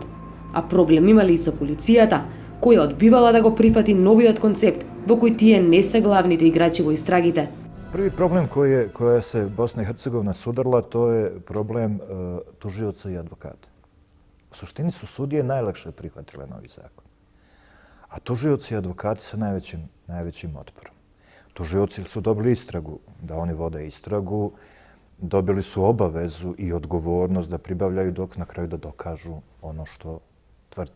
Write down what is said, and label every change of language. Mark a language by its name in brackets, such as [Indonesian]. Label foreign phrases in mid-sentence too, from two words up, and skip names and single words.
[Macedonian] А проблем имали и со полицијата, која одбивала да го прифати новиот концепт, во кој тие не се главните играчи во истрагите. [Bosnian] Prvi problem koja se Bosna i Hercegovina sudarila, to je problem tužioca i advokata. U suštini su sudije najlakše prihvatile novi zakon. A tužioci i advokati sa najvećim otporom. Tužioci su dobili istragu, da oni vode istragu, dobili su obavezu i odgovornost da pribavljaju dok na kraju da dokažu ono što tvrde.